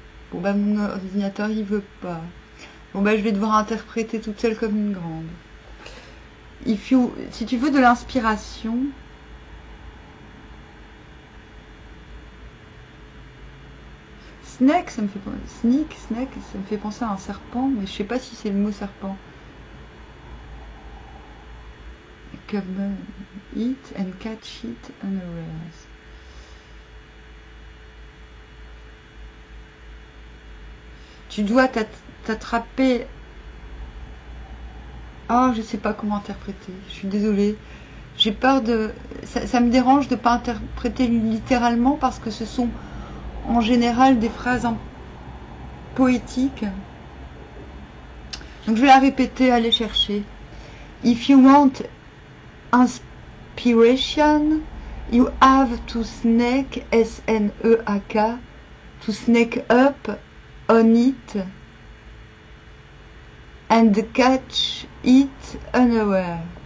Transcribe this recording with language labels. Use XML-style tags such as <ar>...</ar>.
<fr>Bon bah mon ordinateur il veut pas. Bon bah je vais devoir interpréter toute seule comme une grande. Si tu veux de l'inspiration, snake, ça me fait snake, ça me fait penser à un serpent, mais je sais pas si c'est le mot serpent.</fr> <en>Come eat and catch it unawares.</en> <fr>Tu dois t'attraper. Ah, je sais pas comment interpréter. Je suis désolée. J'ai peur de. Ça me dérange de pas interpréter littéralement parce que ce sont en général des phrases poétiques. Donc je vais la répéter, allez chercher.</fr> <en>If you want inspiration, you have to sneak, S-N-E-A-K, to sneak up on it and catch it unaware.</en>